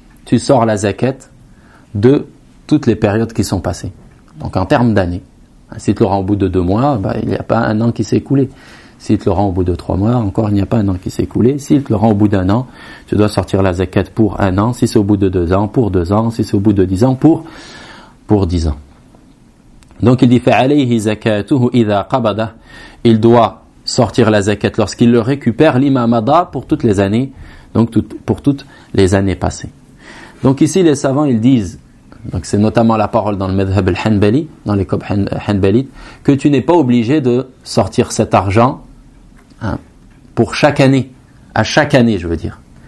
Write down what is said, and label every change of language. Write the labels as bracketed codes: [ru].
[fr] tu sors la zakat de toutes les périodes qui sont passées. Donc en termes d'années. Si tu l'auras au bout de 2 mois, bah, il n'y a pas un an qui s'est écoulé. Si tu l'auras au bout de 3 mois, encore il n'y a pas un an qui s'est écoulé. Si tu l'auras au bout d'un an, tu dois sortir la zakat pour 1 an. Si c'est au bout de 2 ans, pour 2 ans. Si c'est au bout de 10 ans, pour 10 ans. Donc il dit, [ar] فَعَلَيْهِ زَكَاتُهُ إِذَا قَبَدَهُ. [fr] Il doit sortir la zakat lorsqu'il le récupère, l'imamada, pour toutes les années, donc tout, pour toutes les années passées. Donc ici, les savants, ils disent, donc c'est notamment la parole dans le madhhab al-Hanbali, dans les kobh Hanbali, que tu n'es pas obligé de sortir cet argent hein, pour chaque année, à chaque année, je veux dire.